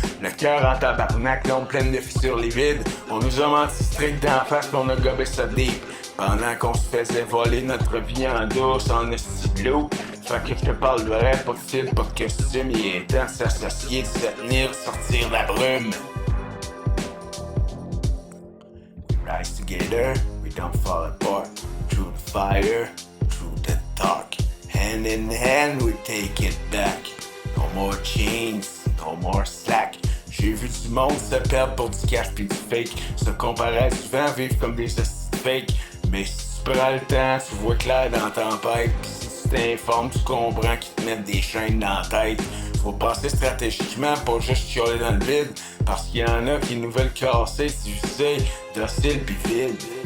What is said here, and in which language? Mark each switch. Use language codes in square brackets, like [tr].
[fr] Le cœur en tabarnak, l'ombre pleine de fissures livides. On nous a menti strict d'en face, qu'on a gobé ça deep. Pendant qu'on se faisait voler notre vie en douce, en esti de loup. Fait que je te parle de vrai, pas de fil, pas de costume. Il est temps de s'associer, de se tenir, sortir de la brume. [en] We rise together, we don't fall apart. Through the fire, through the dark. Hand in hand, we take it back. No more chains, no more slack. [fr] J'ai vu du monde se perdre pour du cash pis du fake. Se comparer souvent, vivre comme des fakes. Mais si tu prends le temps, tu vois clair dans la tempête. Pis si tu t'informes, tu comprends qu'ils te mettent des chaînes dans la tête. Faut penser stratégiquement, pas juste chialer dans le vide. Parce qu'il y en a qui nous veulent casser, si tu sais, docile pis vide.